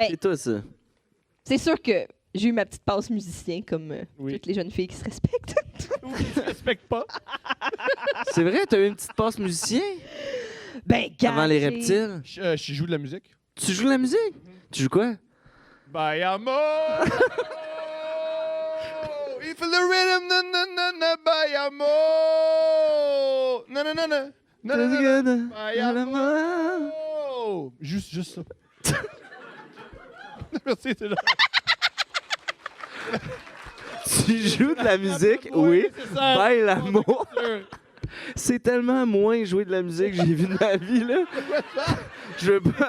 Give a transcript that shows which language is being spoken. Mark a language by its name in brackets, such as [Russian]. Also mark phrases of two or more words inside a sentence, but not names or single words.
[French] C'est tout ça. c'est sûr que j'ai eu ma petite passe musicien, comme Oui. toutes les jeunes filles qui se respectent. Ou qui se respecte pas. C'est vrai, t'as eu une petite passe musicien Ben, gars, avant les reptiles? Je joue de la musique. Tu joues de la musique? Tu joues quoi? [English] By amor. If the rhythm, na na na na, by amor. Na na na na. Na na na na. By amor. [French] Juste ça. Merci, c'est là. Tu joues de la musique? Oui. c'est ça. Ben l'amour. C'est tellement moins jouer de la musique que j'ai vu de ma vie, là. Je veux pas...